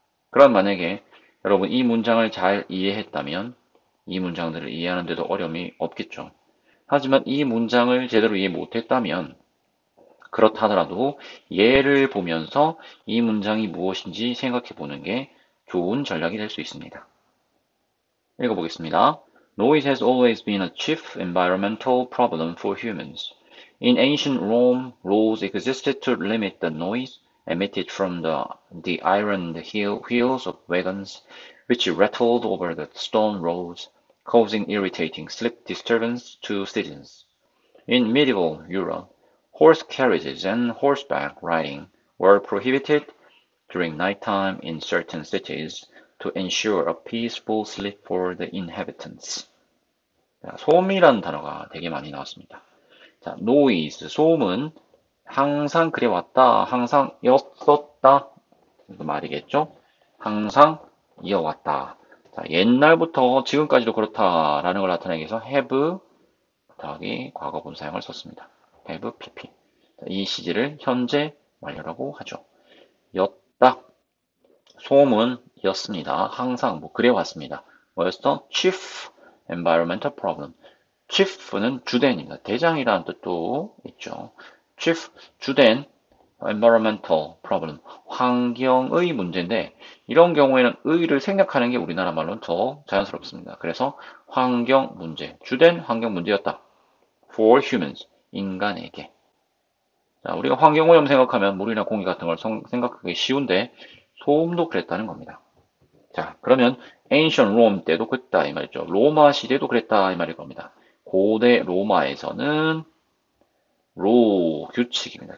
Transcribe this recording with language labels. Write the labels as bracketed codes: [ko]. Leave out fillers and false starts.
[ko] 그럼 만약에 여러분 이 문장을 잘 이해했다면 이 문장들을 이해하는 데도 어려움이 없겠죠. 하지만 이 문장을 제대로 이해 못했다면 그렇다 하더라도 얘를 보면서 이 문장이 무엇인지 생각해 보는 게 좋은 전략이 될 수 있습니다. 읽어보겠습니다. [en] Noise has always been a chief environmental problem for humans. In ancient Rome, laws existed to limit the noise emitted from the iron wheels of wagons, which rattled over the stone roads, causing irritating sleep disturbance to citizens. In medieval Europe, horse carriages and horseback riding were prohibited during nighttime in certain cities to ensure a peaceful sleep for the inhabitants. [ko] 자, 소음이라는 단어가 되게 많이 나왔습니다. 자, noise, 소음은 항상 그래왔다, 항상 였었다, 그 말이겠죠? 항상 이어왔다. 자, 옛날부터 지금까지도 그렇다라는 걸 나타내기 위해서 have 더하기 과거분 사용을 썼습니다. have pp. 자, 이 시제를 현재 완료라고 하죠. 였다. 소음은이었습니다. 항상 그래왔습니다. 뭐였어? [en] Chief Environmental Problem. [ko] Chief는 주된입니다. 대장이라는 뜻도 있죠. Chief, 주된 Environmental Problem. 환경의 문제인데 이런 경우에는 의를 생략하는 게 우리나라 말로는 더 자연스럽습니다. 그래서 환경 문제, 주된 환경 문제였다. [en] For humans, 인간에게. [ko] 자, 우리가 환경오염 생각하면 물이나 공기 같은 걸 생각하기 쉬운데 소음도 그랬다는 겁니다. 자, 그러면 ancient Rome 때도 그랬다 이 말이죠. 로마 시대도 그랬다 이 말일 겁니다. 고대 로마에서는 규칙입니다.